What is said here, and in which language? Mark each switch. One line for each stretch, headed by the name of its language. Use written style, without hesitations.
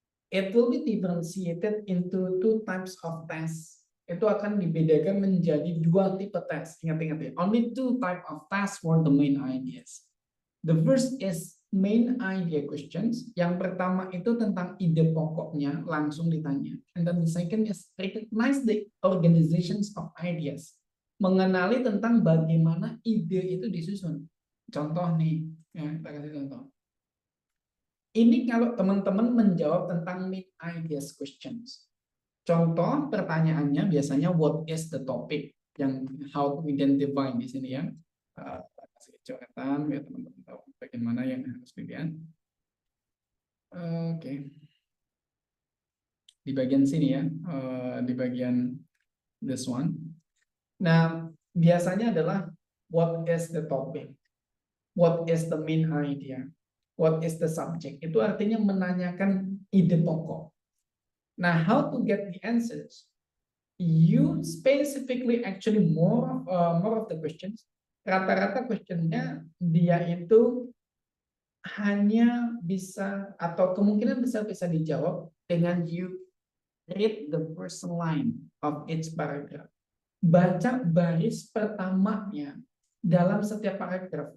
English: It will be differentiated into two types of tests.
Indonesian: Itu akan dibedakan menjadi dua tipe tes. Ingat-ingat ya,
English: only two type of tests for the main ideas. The first is main idea questions.
Indonesian: Yang pertama itu tentang ide pokoknya, langsung ditanya.
English: And then the second is recognize the organizations of ideas.
Indonesian: Mengenali tentang bagaimana ide itu disusun. Contoh nih, ya, kita kasih contoh. Ini kalau teman-teman menjawab tentang main ideas questions. Contoh pertanyaannya biasanya
English: what is the topic,
Indonesian: yang how to identify di sini ya. Kasih coretan biar teman-teman tahu bagaimana yang harus dilihat. Oke. Di bagian sini ya, di bagian this one.
English: Nah, biasanya adalah what is the topic, what is the main idea, what is the subject.
Indonesian: Itu artinya menanyakan ide pokok.
English: Nah, how to get the answers? You specifically actually more of the questions.
Indonesian: Rata-rata questionnya dia itu hanya bisa atau kemungkinan besar bisa dijawab dengan
English: you read the first line of each paragraph.
Indonesian: Baca baris pertamanya dalam setiap paragraf.